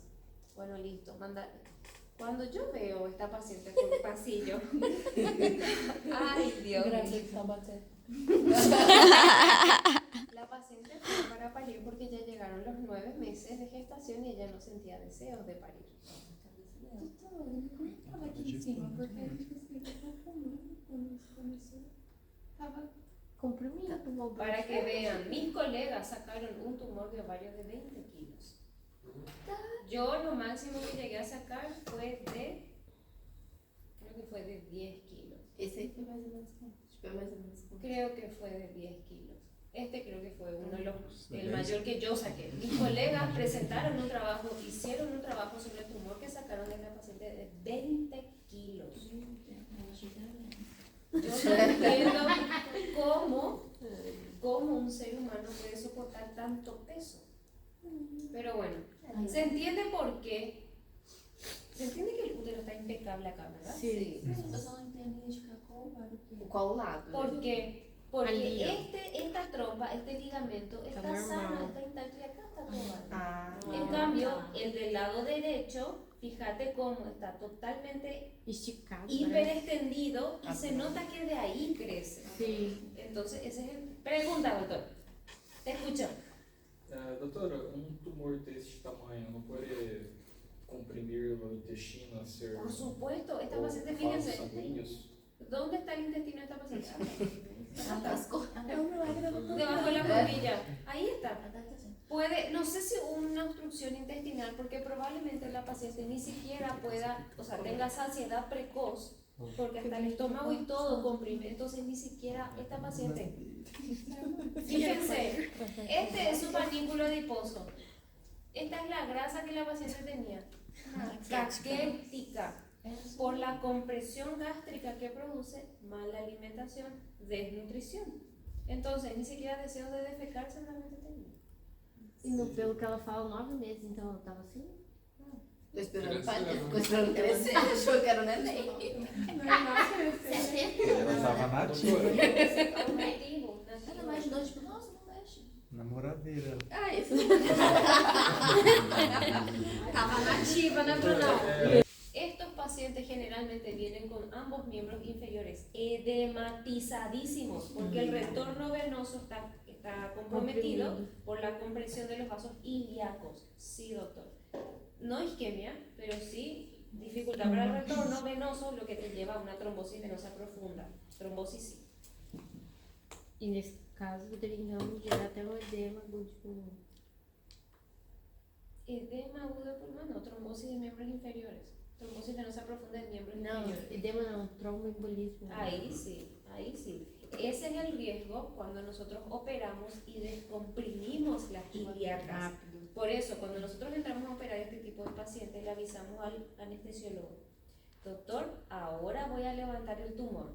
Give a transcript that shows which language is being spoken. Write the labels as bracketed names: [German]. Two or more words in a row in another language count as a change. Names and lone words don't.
[Spanish] Bueno, listo, manda. Cuando yo veo esta paciente por el pasillo, ay Dios mío. La paciente fue para parir porque ya llegaron los 9 meses de gestación y ella no sentía deseos de parir. [Portuguese] Estava aqui em cima, porque a gente conseguiu quando isso começou. Tava Comprimido. [Spanish] Para que vean, mis colegas sacaron un tumor de ovario de 20 kilos. Yo lo máximo que llegué a sacar fue creo que fue de 10 kilos. [Portuguese] Esse aí foi mais ou menos quanto? Tipo, é mais ou menos quanto? [Spanish] Creo que fue de 10 kilos. Este creo que fue uno de los, el mayor que yo saqué. Mis colegas presentaron un trabajo, hicieron un trabajo sobre el tumor que sacaron de esta paciente de 20 kilos. Yo no entiendo cómo un ser humano puede soportar tanto peso. Pero bueno, se entiende por qué. Se entiende que el útero está impecable acá, ¿verdad? Sí. [Portuguese] Eu só não entendo identificar qual ovário que é. Qual lado? [Spanish] ¿Por qué? Porque [Portuguese] Ali, ó. [Spanish] esta trompa, este ligamento está normal. sano, está intacto y acá está todo mal. Ah, En cambio, el del lado derecho, fíjate cómo está totalmente [Portuguese] Esticado. [Spanish] hiper [Portuguese] parece. [Spanish] extendido y se nota que de ahí crece. [Portuguese] Sim. [Spanish] Entonces, ese es el... Pregunta, doctor. Te escucho. [Portuguese] Doutora, tumor desse tamanho não pode comprimir o intestino a ser [Spanish] Por supuesto, esta [Portuguese] ou [Spanish] paciente, [Portuguese] vasos [Spanish] fíjense, [Portuguese] sanguíneos? [Spanish] ¿dónde está el intestino de esta paciente? [Portuguese] atascou. É um milagre da doutora. [Spanish] Debajo de la costilla. Ahí está. [Portuguese] Até que assim. [Spanish] Puede, no sé si una obstrucción intestinal, porque probablemente la paciente ni siquiera pueda, o sea, tenga saciedad precoz, porque hasta el estómago y todo comprime, entonces ni siquiera esta paciente. Fíjense, este es su panículo adiposo. Esta es la grasa que la paciente tenía, caquética, por la compresión gástrica que produce mala alimentación, desnutrición. Entonces, ni siquiera deseos de defecar seguramente tenía. [Portuguese] E no, pelo que ela fala, 9 meses, então ela tava assim? Tô esperando ficou esperando crescer, achou que era um neném. Ela tava nativa. Nativo, Ela imaginou, tipo, nossa, não mexe. Namoradeira. Ah, isso. Tava nativa, natural. [Spanish] Estos pacientes generalmente vienen con ambos miembros inferiores edematizadísimos porque el retorno venoso está comprometido por la compresión de los vasos ilíacos. Sí, doctor. No isquemia, pero sí dificultad para el retorno venoso, lo que te lleva a una trombosis venosa profunda. Trombosis sí. [Portuguese] E nesse caso, poderia então gerar até um edema do pulmão. [Spanish] Edema agudo de pulmón, no, trombosis de miembros inferiores. Trombosis venosa profunda de miembros [Portuguese] Não, [Spanish] inferiores. [Portuguese] edema não, tromboembolismo. [Spanish] Ahí sí, ahí sí. Ese es el riesgo cuando nosotros operamos y descomprimimos las ilíacas. Por eso, cuando nosotros entramos a operar este tipo de pacientes, le avisamos al anestesiólogo: doctor, ahora voy a levantar el tumor.